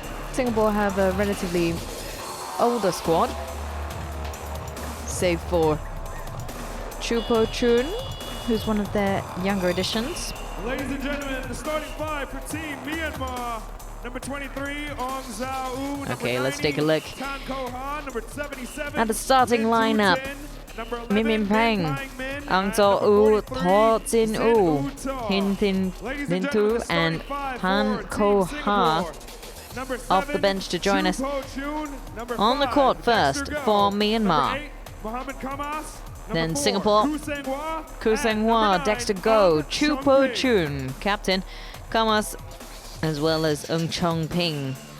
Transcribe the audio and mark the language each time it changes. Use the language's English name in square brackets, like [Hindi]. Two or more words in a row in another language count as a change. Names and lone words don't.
[English] Singapore have a relatively older squad, save for Chupo Chun, who's one of their younger additions. Ladies and gentlemen, the starting five for Team Myanmar. Number 23, Ong Zhao U. Okay, let's take a look Tan Ko Han, number 77. at the starting lineup. Min Min Peng, Ang Zo U, Tho Jin U, Hin Tin Lin Tu, and Han Ko Ha off the bench to join us. On the court first for Myanmar. Then Singapore, Koo Seng Hwa, Dexter Go, Chupo Chun, captain, Kamas, as well as Ung Chong Ping.